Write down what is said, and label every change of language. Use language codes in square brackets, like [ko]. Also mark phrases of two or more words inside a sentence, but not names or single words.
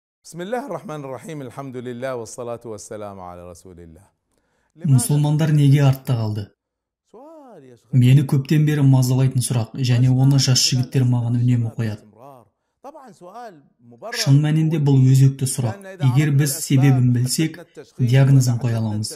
[ar] بسم الله الرحمن الرحيم. الحمد لله والصلاة والسلام على رسول الله. [kk] Мұсылмандар неге артта қалды? Мені көптен бері мазалайтын сұрақ, және оны жас жігіттер маған үнемі қояды. Шын мәнінде бұл өзекті сұрақ. Егер біз себебін білсек, диагнозын қоя аламыз.